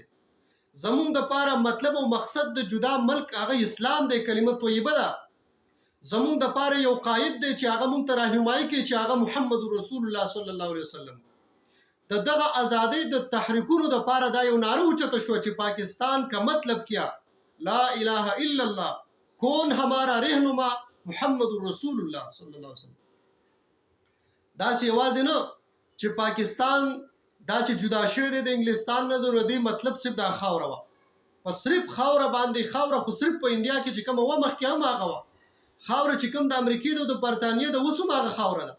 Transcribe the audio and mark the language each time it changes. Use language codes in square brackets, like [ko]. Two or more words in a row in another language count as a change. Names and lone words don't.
[ps] زمونږ د پاره مطلب او مقصد د جدا ملک هغه اسلام دی، کلمه طیبه ده. زمونږ د پاره یو قائد دی چې هغه مونږ ته راهنمایي کوي چې هغه محمد رسول الله [ar] صلی الله علیه وسلم. [ps] دغه ازادۍ د تحریکونو د پاره دا یو ناره اوچته شو چې [ur] پاکستان کا مطلب کیا [ar] لا اله الا الله، [ur] کون ہمارا رہنما محمد رسول الله [ar] صلی الله علیه وسلم. [ps] دا سی आवाज نه چې پاکستان دا چې جدا شوی دی د انګلستان نه، د دې مطلب صرف دا خاوره وا په صرف خاوره باندې. خاوره خو صرف په انډیا کې چې کوم و مخکې هم هغه وا خاوره چې کوم د امریکای د برتانیې د وسوم هغه خاوره ده.